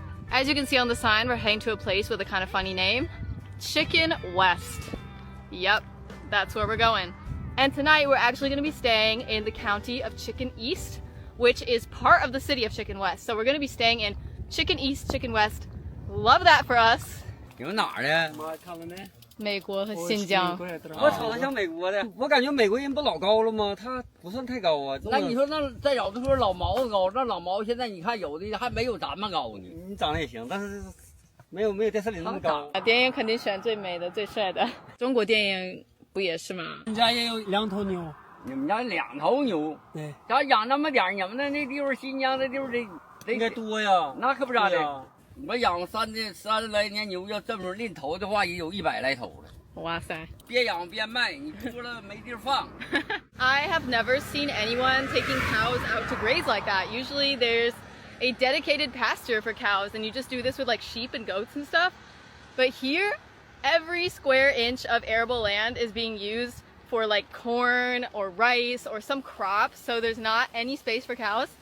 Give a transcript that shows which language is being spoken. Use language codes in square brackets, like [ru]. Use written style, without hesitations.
[en] As you can see on the sign, we're heading to a place with a kind of funny name, Chicken West. Yep, that's where we're going. And tonight we're actually going to be staying in the county of Chicken East, which is part of the city of Chicken West. So we're going to be staying in Chicken East, Chicken West. Love that for us. [zh] 你们哪儿的？看了没？美国和新疆。我瞅着像美国的，我感觉美国人不老高了吗？他不算太高啊。那你说那再有的时候老毛子高，那老毛现在你看有的还没有咱们高呢。你长得也行，但是没有电视里那么高。电影肯定选最美的、最帅的。中国电影不也是吗？你家也有2头牛，你们家2头牛，对，咱养那么点儿，你们那地方新疆那地方得应该多呀。那可不咋的。我养30来年牛，要这么论头的话，也有100来头了。哇塞！边养边卖，你多了没地儿放。 [en] I have never seen anyone taking cows out to graze like that. Usually there's a dedicated pasture for cows, and you just do this with like sheep and goats and stuff. But here, every square inch of arable land is being used for like corn or rice or some crop, so there's not any space for cows.